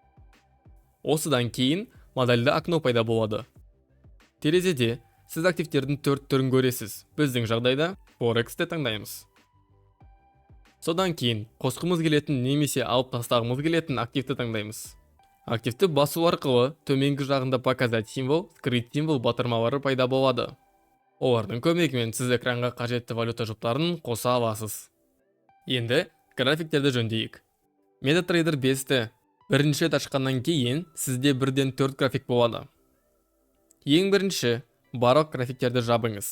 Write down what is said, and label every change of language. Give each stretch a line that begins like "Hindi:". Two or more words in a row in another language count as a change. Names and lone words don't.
Kazakh: Осыдан кейін модельді окно пайда болады. Терезеде сіз активтердің 4 түрін көресіз. Біздің жағдайда Forex-ті таңдаймыз. Содан кейін қосқымыз келетін немесе алып тастағымыз келетін активті таңдаймыз. Активті басу арқылы төменгі жағында
Russian: показать символ, скрыть символ
Kazakh: батырмалары пайда болады. Олардың көмегімен сіз экранға қажетті валюта жұптарын қоса аласыз. Енді графиктерді жөндейік. MetaTrader 5-ті бірінші рет ашқаннан кейін сізде бірден 4 график болады. Ең бірінші, барлық графиктерді жабыңыз.